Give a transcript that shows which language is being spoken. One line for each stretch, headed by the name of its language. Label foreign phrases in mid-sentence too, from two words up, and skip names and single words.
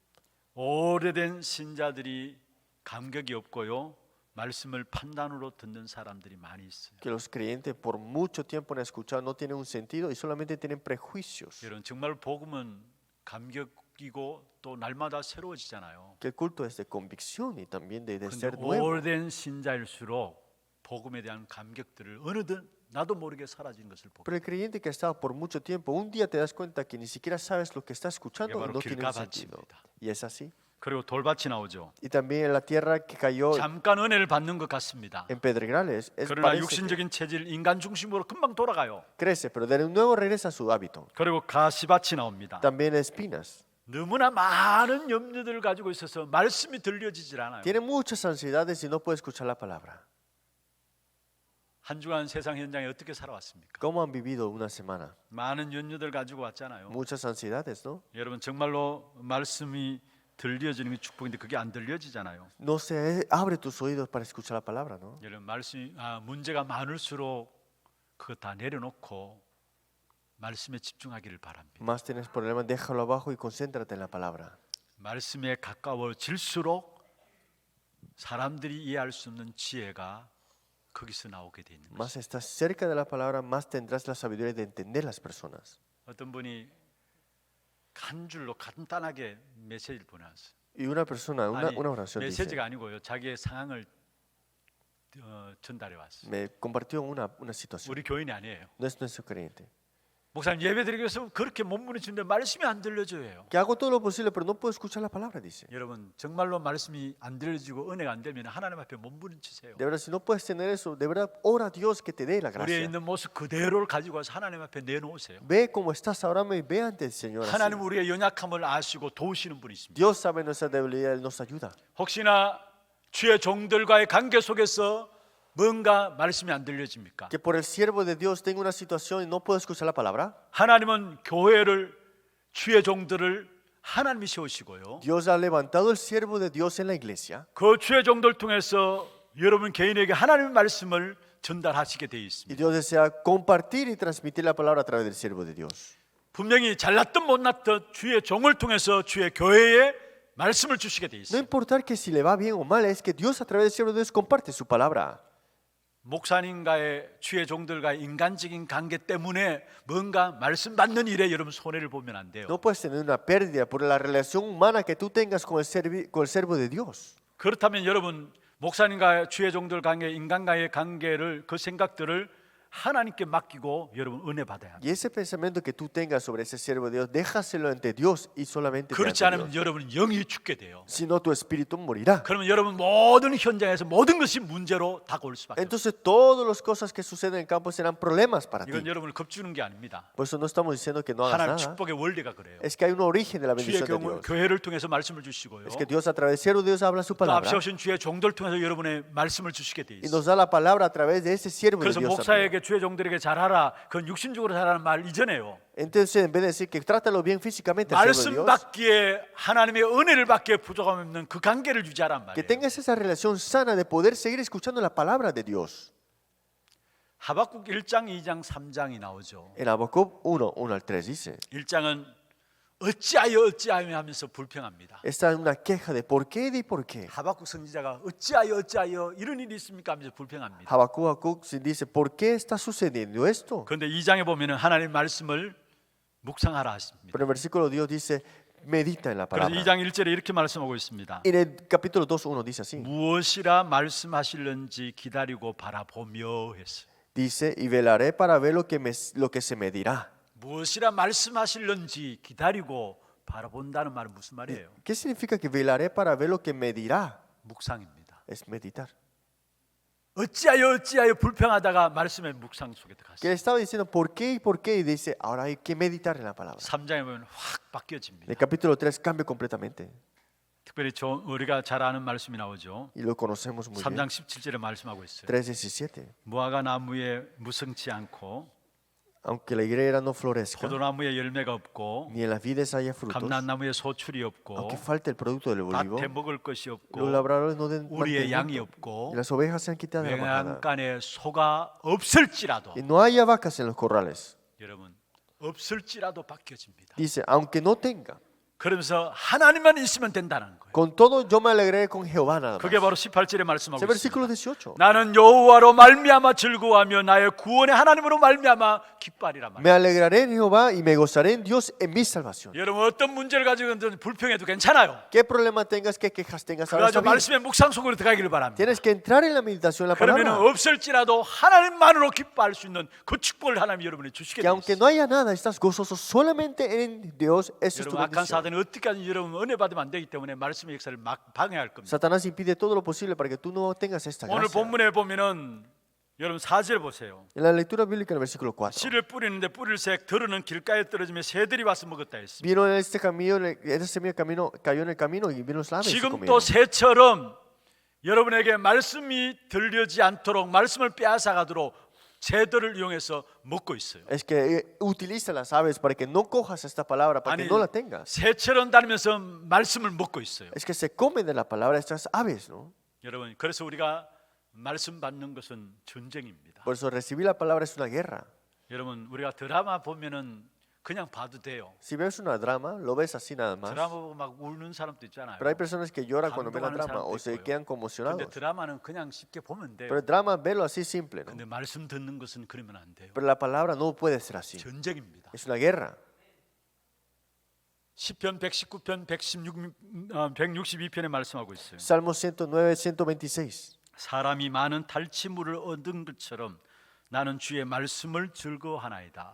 Korean: 오래된 신자들이 감격이 없고요. 말씀을 판단으로 듣는 사람들이 많이 있어요.
Spanish: Que los creyentes por mucho tiempo han escuchado no tienen un sentido y solamente tienen prejuicios.
Korean: 여러분 정말 복음은 감격 느끼고 또 날마다 새로워지잖아요.
Spanish: Que el culto es de convicción y también de
Korean: 근데
Spanish: ser nuevo.
Korean: 오래된 신자일수록 복음에 대한 감격들을 어느덧 나도 모르게 사라지는 것을 보고
Spanish: Pero el creyente que ha estado por mucho tiempo, un día te das cuenta que ni siquiera sabes lo que está escuchando
Korean: 이게
Spanish: y
Korean: 바로
Spanish: no tiene un
Korean: 길가밭입니다.
Spanish: sentido. Y es así.
Korean: 그리고 돌밭이 나오죠.
Spanish: Y también en la tierra que cayó
Korean: 잠깐 은혜를 받는 것 같습니다.
Spanish: en pedregales,
Korean: 그러나
Spanish: parece que
Korean: 육신적인 체질 인간 중심으로 금방 돌아가요.
Spanish: crece, pero de nuevo regresa a su hábito.
Korean: 그리고 가시밭이 나옵니다.
Spanish: También espinas.
Korean: 너무나 많은 염려들을 가지고 있어서 말씀이 들려지질 않아요.
Spanish: Tiene muchas ansiedades y no puede escuchar la palabra.
Korean: 한 주간 세상 현장에 어떻게 살아왔습니까?
Spanish: ¿Cómo han vivido una semana?
Korean: 많은 염려들 가지고 왔잖아요.
Spanish: Muchas ansiedades, ¿no?
Korean: 여러분 정말로 말씀이 들려지는 게 축복인데 그게 안 들려지잖아요.
Spanish: No se abre tus oídos para escuchar la palabra, ¿no?
Korean: 여러분 말씀이 문제가 많을수록 그거 다 내려놓고 말씀에 집중하기를 바랍니다.
Spanish: Más tienes problemas, déjalo abajo y concéntrate en la palabra.
Korean: 말씀에 가까워질수록 사람들이 이해할 수 없는 지혜가 거기서 나오게 돼 있는 거죠.
Spanish: Más estás cerca de la palabra, más tendrás la sabiduría de entender las personas.
Korean: 어떤 분이 한 줄로 간단하게 메시지를 보내왔어요.
Spanish: Y una persona,
Korean: 아니,
Spanish: una oración dice,
Korean: 메시지가 아니고요. 자기의 상황을 전달해 왔어요.
Spanish: me compartió una situación.
Korean: 우리 교인이 아니에요.
Spanish: No es nuestro creyente.
Korean: 목사님 예배드리기 위해서 그렇게 몸부림치는데 말씀이 안 들려줘요.
Spanish: Que hago todo lo posible, pero no puedo escuchar la palabra, dice.
Korean: 여러분 정말로 말씀이 안 들려지고 은혜가 안 되면 하나님 앞에 몸부림치세요.
Spanish: De verdad, si no puedes tener eso, de verdad, ora a Dios que te dé la
Korean: 우리에
Spanish: gracia.
Korean: 있는 모습 그대로를 가지고 와서 하나님 앞에 내놓으세요.
Spanish: Ve cómo estás ahora y ve ante el Señor. así.
Korean: 하나님 우리의 연약함을 아시고 도우시는 분이 있습니다.
Spanish: Dios sabe nuestra debilidad, Él nos ayuda.
Korean: 혹시나 주의 종들과의 관계 속에서 뭔가 말씀이 안 들려집니까?
Spanish: Que por el siervo de Dios tengo una situación y no puedo escuchar la palabra.
Korean: 하나님은 교회를 주의 종들을 하나님이 세우시고요.
Spanish: Dios ha levantado el siervo de Dios en la iglesia.
Korean: 그 주의 종들 통해서 여러분 개인에게 하나님의 말씀을 전달하시게 되어
Spanish: Y
Korean: 있습니다.
Spanish: Dios desea compartir y transmitir la palabra a través del siervo de Dios.
Korean: 분명히 잘났든 못났든 주의 종을 통해서 주의 교회에 말씀을 주시게 되어
Spanish: No
Korean: 있습니다.
Spanish: importa que si le va bien o mal, es que Dios a través del siervo de Dios comparte su palabra.
Korean: 목사님과의 주의 종들과의 인간적인 관계 때문에 뭔가 말씀 받는 일에 여러분 손해를 보면 안 돼요.
Spanish: No puedes tener una pérdida por la relación humana que tú tengas con el siervo de Dios.
Korean: 그렇다면 여러분 목사님과 주의 종들 관계, 인간과의 관계를 그 생각들을 하나님께 맡기고 여러분 은혜 받아야 합니다.
Spanish: Y ese pensamiento que tú tengas sobre ese siervo de Dios, déjaselo ante Dios y solamente
Korean: 그렇지
Spanish: ante
Korean: 않으면
Spanish: Dios.
Korean: 여러분 영이 죽게 돼요.
Spanish: Si no, tu espíritu morirá.
Korean: 그러면 여러분 모든 현장에서 모든 것이 문제로 다가올 수밖에 없어요.
Spanish: Entonces todas las cosas que suceden en el campo serán problemas para ti.
Korean: 이건 여러분을 겁주는 게 아닙니다.
Spanish: Por eso no estamos diciendo que no hagas
Korean: 하나님
Spanish: nada.
Korean: 축복의 원리가 그래요.
Spanish: Es que hay un origen de la
Korean: 주의
Spanish: bendición de Dios.
Korean: 교회를 통해서 말씀을 주시고요.
Spanish: Es que Dios a través del siervo de Dios habla su
Korean: 또
Spanish: palabra
Korean: 앞서 오신 주의 종들 통해서 여러분의 말씀을 주시게 돼
Spanish: y
Korean: 있어요.
Spanish: nos da la palabra a través de ese siervo de
Korean: 그래서
Spanish: Dios. también.
Korean: 목사에게 주의 종들에게 잘하라 그건 육신적으로 잘하는 말 이전에요.
Spanish: Entonces, en vez de decir que trátalo bien físicamente al siervo de
Korean: 말씀
Spanish: Dios,
Korean: 받기에 하나님의 은혜를 받기에 부족함 없는 그 관계를 유지하란
Spanish: que
Korean: 말이에요.
Spanish: tengas esa relación sana de poder seguir escuchando la palabra de Dios.
Korean: 하박국 1장, 2장, 3장이 나오죠.
Spanish: En Habacuc 1, 1 al 3 dice,
Korean: 1장은 어찌하여 하면서 불평합니다.
Spanish: esta es una queja de por qué y por qué.
Korean: 하박국 선지자가 어찌하여 이런 일이 있습니까 하면서 불평합니다.
Spanish: Habacuc se dice, ¿por qué está sucediendo esto?
Korean: 그런데 2장에 보면은 하나님 말씀을 묵상하라 하십니다.
Spanish: Pero en el versículo Dios dice, medita en la
Korean: 그래서
Spanish: palabra.
Korean: 2장 1절에 이렇게 말씀하고 있습니다.
Spanish: En el capítulo 2, 1 dice así,
Korean: 무엇이라 말씀하실는지 기다리고 바라보며 했어요.
Spanish: dice, y velaré para ver lo que se me dirá.
Korean: 무엇이라 말씀하실는지 기다리고 바라본다는 말은 무슨 말이에요?
Spanish: ¿Qué significa que velaré para ver lo que me dirá?
Korean: 묵상입니다.
Spanish: Es meditar.
Korean: 어찌하여 불평하다가 말씀의 묵상 속에
Spanish: Que
Korean: 들어갔어요.
Spanish: le estaba diciendo por qué y por qué, y dice, ahora hay que meditar en la palabra.
Korean: 3장에 보면 확
Spanish: En
Korean: 바뀌어집니다.
Spanish: el capítulo 3 cambia completamente.
Korean: 특별히 우리가 잘 아는 말씀이 나오죠.
Spanish: Y lo conocemos muy
Korean: 3장
Spanish: bien.
Korean: 17절에 말씀하고 있어요.
Spanish: 3:17.
Korean: 무화과 나무에 무성치 않고
Spanish: Aunque la higuera no florezca,
Korean: 포도나무에 열매가 없고
Spanish: ni en las vides haya frutos,
Korean: 감람나무에 소출이 없고
Spanish: aunque falte el producto del olivo,
Korean: 밭에 먹을 것이 없고
Spanish: los labradores no den
Korean: 우리의 양이
Spanish: mantenimiento,
Korean: 없고
Spanish: y las ovejas sean quitadas de la majada,
Korean: 외양간에 소가 없을지라도
Spanish: y no haya vacas en los corrales.
Korean: 여러분 없을지라도 바뀌어집니다.
Spanish: Dice, aunque no tenga,
Korean: 그러면서 하나님만 있으면 된다는 거예요.
Spanish: Con todo yo me alegré con Jehová nada más.
Korean: 그게 바로 18절에 말씀하고
Spanish: Ese versículo
Korean: 있습니다.
Spanish: 18.
Korean: 나는 여호와로 말미암아 즐거워하며 나의 구원의 하나님으로 말미암아 기뻐하리라
Spanish: Me
Korean: 말이에요.
Spanish: alegraré en Jehová y me gozaré en Dios en mi salvación.
Korean: 여러분 어떤 문제를 가지고 있든 불평해도 괜찮아요.
Spanish: ¿Qué problema tengas, qué quejas tengas ahora?
Korean: 그래서
Spanish: Está bien.
Korean: 말씀의 묵상 속으로 들어가기를 바랍니다.
Spanish: Tienes que entrar en la meditación en la
Korean: 그러면
Spanish: palabra.
Korean: 없을지라도 하나님만으로 기뻐할 수 있는 그 축복을 하나님이 여러분이 주시게
Spanish: Que
Korean: 되어
Spanish: aunque
Korean: 있어요.
Spanish: no haya nada, estás gozoso solamente en Dios. Esa es tu
Korean: 여러분 악한
Spanish: bendición.
Korean: 사단이 어떻게까지 여러분 은혜 받으면 안 되기 때문에 말씀의 역사를 막 방해할 겁니다.
Spanish: Satanás impide todo lo posible para que tú no tengas esta
Korean: 오늘
Spanish: gracia.
Korean: 본문에 보면은 여러분 4절 보세요.
Spanish: En la lectura bíblica, en el versículo 4.
Korean: 씨를 뿌리는데 뿌릴색 들으는 길가에 떨어지며 새들이 와서 먹었다 했습니다.
Spanish: Vino en este camino, esta semilla cayó en el camino y vino los lames y
Korean: 지금
Spanish: comieron.
Korean: 또 새처럼 여러분에게 말씀이 들려지 않도록 말씀을 빼앗아가도록 새들을 이용해서 먹고 있어요.
Spanish: Es que utiliza las aves para que no cojas esta palabra, para que
Korean: 아니
Spanish: no la tengas.
Korean: 새처럼 다니면서 말씀을 먹고 있어요.
Spanish: Es que se comen de la palabra estas aves, ¿no?
Korean: 여러분 그래서 우리가 말씀 받는 것은 전쟁입니다.
Spanish: Por eso recibir la palabra es una guerra.
Korean: 여러분 우리가 드라마 보면은 그냥 봐도 돼요.
Spanish: Si ves una drama, lo ves así nada más.
Korean: 드라마 보고 막 우는 사람도 있잖아요.
Spanish: Pero hay personas que lloran cuando ven la
Korean: 감동하는
Spanish: drama o
Korean: 사람도
Spanish: se
Korean: 있고요.
Spanish: quedan
Korean: 근데
Spanish: conmocionados.
Korean: 드라마는 그냥 쉽게 보면 돼요.
Spanish: Pero el drama, verlo así simple, ¿no?
Korean: 근데 말씀 듣는 것은 그러면 안 돼요.
Spanish: Pero la palabra no puede ser así.
Korean: 전쟁입니다.
Spanish: Es una guerra.
Korean: 시편 119편 162편에 말씀하고 있어요.
Spanish: Salmo 109, 126.
Korean: 사람이 많은 탈취물을 얻은 것처럼 나는 주의 말씀을 즐거워하나이다.